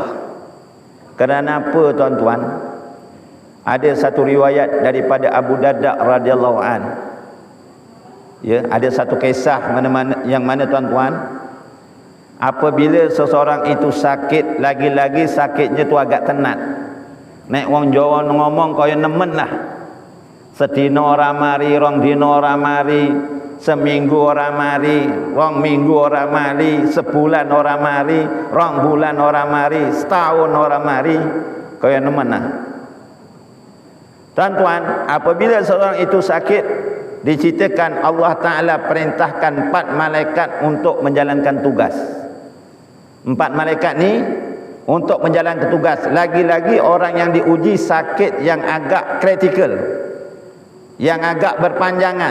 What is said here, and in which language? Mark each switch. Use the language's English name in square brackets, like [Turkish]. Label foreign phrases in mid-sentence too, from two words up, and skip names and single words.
[Malay] Kerana apa, tuan-tuan? Ada satu riwayat daripada Abu Darda [Arabic] رضي الله عن. [Malay] Ya, ada satu kisah yang mana, tuan-tuan, apabila seseorang itu sakit, lagi-lagi sakitnya tu agak tenat. [Javanese] Nek wong Jawa ngomong kaya nemen lah. Sedina ora mari, rong dina ora mari, seminggu ora mari, rong minggu ora mari, sebulan ora mari, rong bulan ora mari, setahun ora mari, kaya nemen lah. [Malay] Tuan-tuan, apabila seorang itu sakit, diceritakan Allah Ta'ala perintahkan 4 malaikat untuk menjalankan tugas. 4 malaikat ni untuk menjalankan tugas. Lagi-lagi orang yang diuji sakit yang agak kritikal, yang agak berpanjangan.